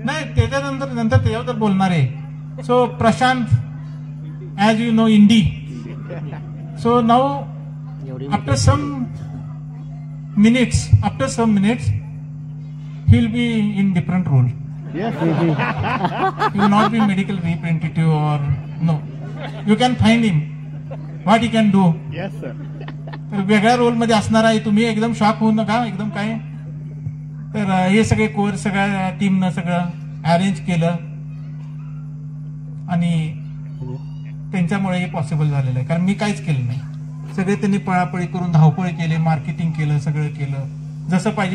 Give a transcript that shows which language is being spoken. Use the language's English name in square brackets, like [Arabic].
[Marathi] नाही, त्याच्यानंतर त्याच्यावर बोलणार आहे. [English] So Prashant, as you know, indie. So now after some minutes he will be in different role. Yes. He will not be medical representative or no. You can find him. What he can do. Yes sir. [Marathi] तर वेगळ्या role मध्ये असणार आहे. तुम्ही एकदम shock होऊ नका, एकदम काय. तर हे सगळे कोर्स सगळ्या टीमनं सगळं अरेंज केलं आणि त्यांच्यामुळे हे पॉसिबल झालेलं आहे. कारण मी काहीच केलं नाही, सगळे त्यांनी पळापळी करून धावपळी केले, मार्केटिंग केलं, सगळं केलं जसं पाहिजे.